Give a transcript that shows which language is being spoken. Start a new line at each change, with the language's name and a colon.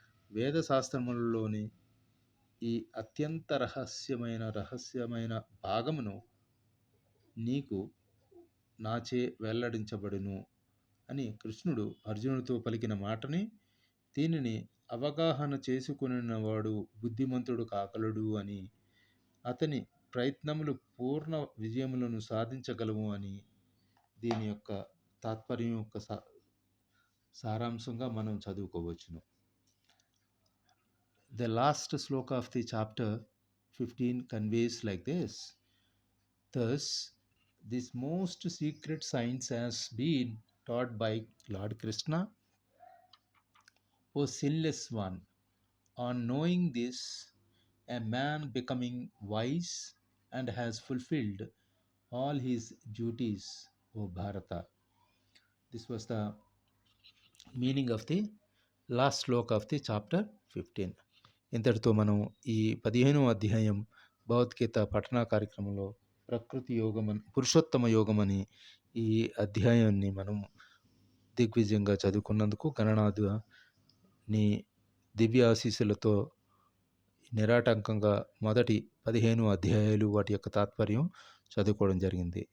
Telugu: వేదశాస్త్రములలోని ఈ అత్యంత రహస్యమైన భాగమును నీకు నాచే వెల్లడించబడును అని కృష్ణుడు అర్జునుడితో పలికిన మాటని, దీనిని అవగాహన చేసుకునినవాడు బుద్ధిమంతుడు కాగలడు అని, అతని ప్రయత్నములు పూర్ణ విజయములను సాధించగలవు అని దీని యొక్క తాత్పర్యం యొక్క సారాంశంగా మనం చదువుకోవచ్చును.
English: The last sloka of the chapter 15 conveys like this: thus, this most secret science has been taught by Lord Krishna, O sinless one. On knowing this, a man becoming wise and has fulfilled all his duties, O Bharata. This was the meaning of the last sloka of the chapter 15.
Telugu: ఇంతటితో మనం ఈ 15వ అధ్యాయం భగవద్గీత పఠన కార్యక్రమంలో ప్రకృతి యోగం పురుషోత్తమ యోగం అని ఈ అధ్యాయాన్ని మనం దిగ్విజయంగా చదువుకున్నందుకు గణనాథుని దివ్య ఆశీస్సులతో నిరాటంకంగా మొదటి 15 అధ్యాయాలు వాటి యొక్క తాత్పర్యం చదువుకోవడం జరిగింది.